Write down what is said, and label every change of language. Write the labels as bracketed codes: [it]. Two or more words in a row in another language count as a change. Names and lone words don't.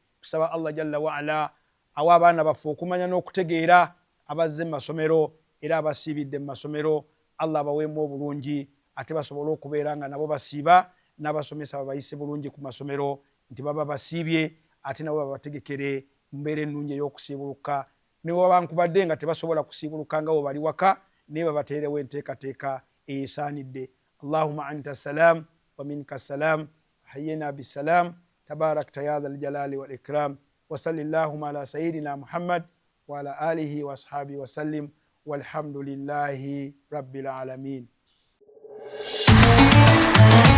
[lg] Tusaba [ar] الله جل وعلا [lg] awa abaana baffe okumanya n'okutegeera, abazze mu masomero era abasiibidde mu masomero, Allah abaweemu obulungi ate basobole okubeera nga nabo basiiba, n'abasomesa babayise bulungi ku masomero nti baba basiibye ate nabo babategekere mu mbeera ennungi ey'okusiibuluka. Ne wabankubadde nga tebasobola kusiibuluka nga bo bali waka, naye babateerewo enteekateeka eyeesaanidde. [ar] اللهم أنت السلام ومنك السلام حينا بالسلام تباركت يا ذا الجلال والإكرام وصلى الله على سيدنا محمد وعلى آله وأصحابه وسلم والحمد لله رب العالمين.